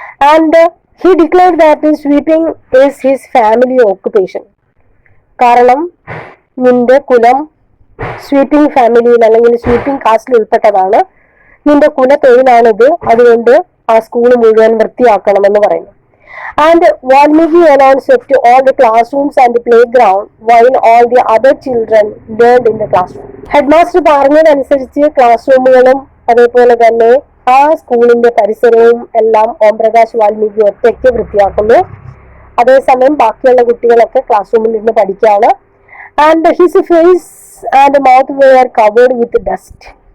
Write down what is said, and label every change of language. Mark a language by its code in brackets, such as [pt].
[en] And he declared that sweeping is his family occupation. [ml] കാരണം നിന്റെ കുലം sweeping ഫാമിലിയിൽ അല്ലെങ്കിൽ സ്വീപ്പിംഗ് കാസ്റ്റിൽ ഉൾപ്പെട്ടതാണ്, നിന്റെ കുല തൊഴിലാണിത്, അതുകൊണ്ട് ആ സ്കൂൾ മുഴുവൻ വൃത്തിയാക്കണമെന്ന് പറയുന്നു. [en] And Valmiki alone swept all the classrooms and the playground while all the other children learned in the classroom. [ml] Headmaster പറഞ്ഞതനുസരിച്ച് ക്ലാസ് റൂമുകളും അതേപോലെ തന്നെ ആ സ്കൂളിന്റെ പരിസരവും എല്ലാം ഓം പ്രകാശ് വാൽമീകി ഒറ്റയ്ക്ക് വൃത്തിയാക്കുന്നു. അതേസമയം ബാക്കിയുള്ള കുട്ടികളൊക്കെ ക്ലാസ് റൂമിൽ നിന്ന് പഠിക്കുകയാണ്. [en] And his face and mouth were covered with dust.